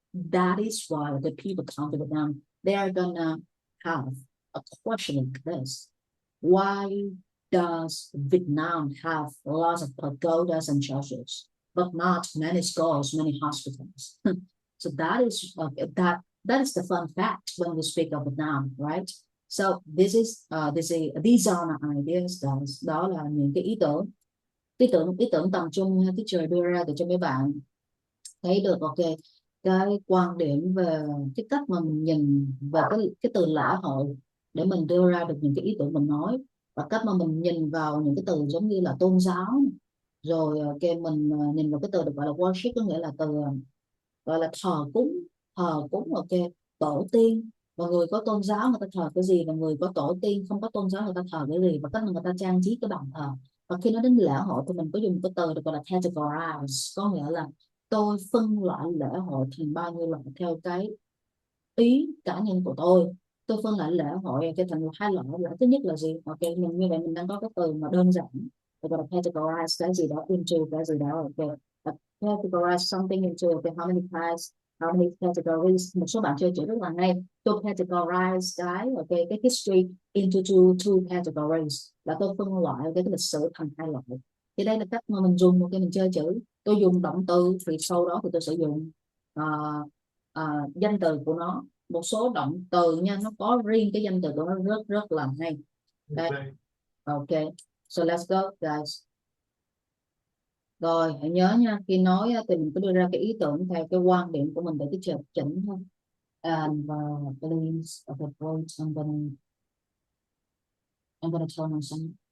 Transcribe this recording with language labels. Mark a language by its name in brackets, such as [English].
[English] That is why the people come to Vietnam. They are gonna have a question like this: why does Vietnam have lots of pagodas and churches, but not many schools, many hospitals? So that is the fun fact when we speak of Vietnam, right? So these are my ideas guys. [Vietnamese] Đó là những cái ý tưởng tầm trung ha, teacher đưa ra để cho mấy bạn thấy được ok cái quan điểm về cái cách mà mình nhìn về cái từ lễ hội để mình đưa ra được những cái ý tưởng mình nói, và cách mà mình nhìn vào những cái từ giống như là tôn giáo, rồi ok mình nhìn vào cái từ được gọi là worship, có nghĩa là từ gọi là thờ cúng ok tổ tiên. Và người có tôn giáo người ta thờ cái gì, và người có tổ tiên không có tôn giáo người ta thờ cái gì, và cách mà người ta trang trí cái bàn thờ. Và khi nói đến lễ hội thì mình có dùng cái từ được gọi là categorize, có nghĩa là tôi phân loại lễ hội thành bao nhiêu loại theo cái ý cá nhân của tôi phân loại lễ hội cái thành hai loại. Loại thứ nhất là gì, ok mình như vậy mình đang có cái từ mà đơn giản, gọi là categorize cái gì đó into cái gì đó, ok. [English] Categorize something into okay, how many types, how many categories. [Vietnamese] Một số bạn chơi chữ rất là hay, tôi categorize cái ok cái [English] history into two categories, [Vietnamese] là tôi phân loại cái lịch sử thành hai loại. Thì đây là cách mà mình dùng ok mình chơi chữ. Tôi dùng động từ thì sau đó thì tôi sẽ dùng danh từ của nó. Một số động từ nha nó có riêng cái danh từ của nó rất rất là hay. Okay. [English] Ok, so let's go guys. [Vietnamese] Rồi hãy nhớ nha, khi nói thì mình cứ đưa ra cái ý tưởng theo cái quan điểm của mình để cái chỉnh chỉnh thôi. [English] And please okay, wait, I'm gonna turn on some.